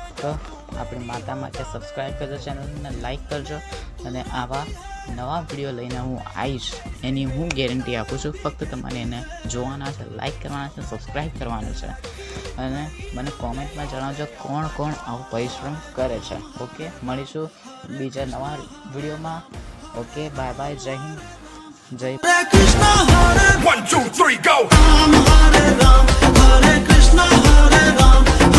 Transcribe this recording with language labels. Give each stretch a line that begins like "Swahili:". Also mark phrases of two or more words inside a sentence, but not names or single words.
Gujarati: તો આપણી માતા માટે સબસ્ક્રાઈબ કરજો, ચેનલને લાઈક કરજો અને આવા નવા વિડીયો લઈને હું આવીશ એની હું ગેરંટી આપું છું. ફક્ત તમારે એને જોવાના છે, લાઈક કરવાના છે, સબસ્ક્રાઈબ કરવાનું છે અને મને કોમેન્ટમાં જણાવજો કોણ કોણ આવો પરિશ્રમ કરે છે. ઓકે, મળીશું બીજા નવા વિડીયોમાં. ઓકે, બાય બાય, જય હિન્દ, જય
Sanskrit: कृष्ण हरे
English: 1 2 3 go
Sanskrit: राम हरे राम हरे कृष्ण हरे राम